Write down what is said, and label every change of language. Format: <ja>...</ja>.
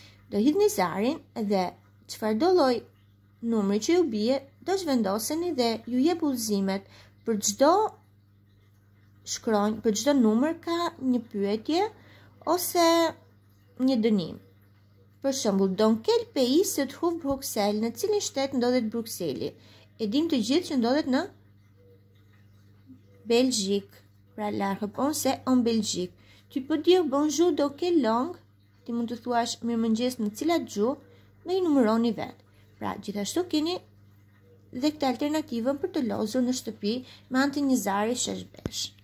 <sq>Do hidhni zarin dhe çfarëdo lloj numri që ju bie, do zhvendoseni dhe ju jep udhëzimet për çdo shkronjë, për çdo numër ka një pyetje ose një dënim. Për shembull,</sq> <fr>don quel pays se trouve Bruxelles?</fr> <sq>Në cilin shtet ndodhet Bruxelli? E dim të gjithë që ndodhet në Belgjik.</sq> <fr>Pra la réponse c'est en Belgique. Tu peux dire bonjour dans quelle langue?</fr> <sq>Ti mund të thuash mirëmëngjes në cilat gjuhë dhe i numëroni vetë. Pra, gjithashtu keni dhe këtë alternativën për të lozur në shtëpi me anë të një zari sheshbesh.</sq>